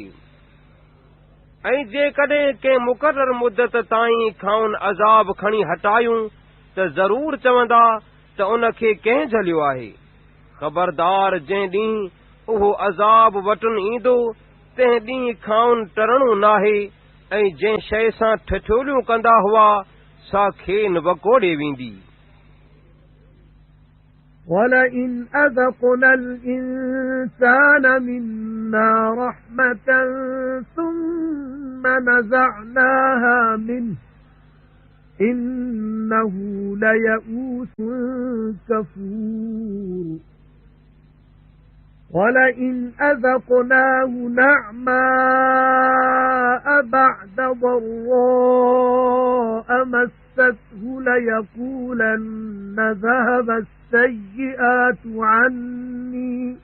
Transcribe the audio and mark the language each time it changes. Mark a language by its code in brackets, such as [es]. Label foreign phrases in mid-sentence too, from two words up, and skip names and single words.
[sd] ऐं जेकॾहिं कंहिं मुक़रर मुदत ताईं खाउन अज़ाब खणी हटायूं त ज़रूर चवंदा त उन खे कंहिं झलियो आहे। ख़बरदार जंहिं ॾींहुं उहो अज़ाब वटुन ईंदो तंहिं ॾींहुं खाउन टरणो नाहे ऐं जंहिं शइ सां ठठोलियूं कंदा हुआ सा खेनि वकोड़े वेंदी। [ar] وَلَئِنْ أَذَقْنَا الْإِنسَانَ مِنَّا رَحْمَةً ثُمَّ نَزَعْنَاهَا مِنْهُ إِنَّهُ لَيَئُوسٌ كَفُورٌ وَلَئِنْ أَذَقْنَاهُ نَعْمَاءَ بَعْدَ ضَرَّاءَ مَسَّتْهُ لَيَقُولَنَّ ذَهَبَ السَّيِّئَاتُ عَنِّي